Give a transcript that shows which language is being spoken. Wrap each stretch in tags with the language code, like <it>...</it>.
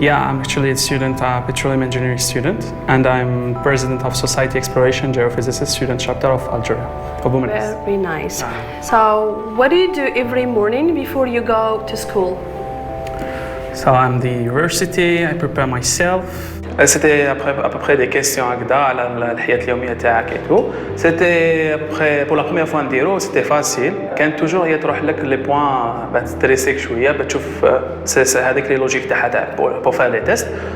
<en>Yeah, I'm actually a student, a petroleum engineering student, and I'm president of Society Exploration Geophysicist Student Chapter of Algeria, of Bumanes. Very nice. So what do you do every morning before you go to school? So I'm the university, I prepare myself.</en> <fr>C'était à peu près des questions</fr> <ar>هكذا على الحياة اليومية تاعك</ar> <fr>et tout. C'était pour la première fois</fr> <ar>نديرو,</ar> <fr>c'était facile.</fr> <ar>كانت</ar> <fr>toujours</fr> <ar>هي تروح لك لي بوين بتستريسيك شوية بتشوف هذيك لي لوجيك تاعها تاع</ar> <fr>pour faire les tests.</fr>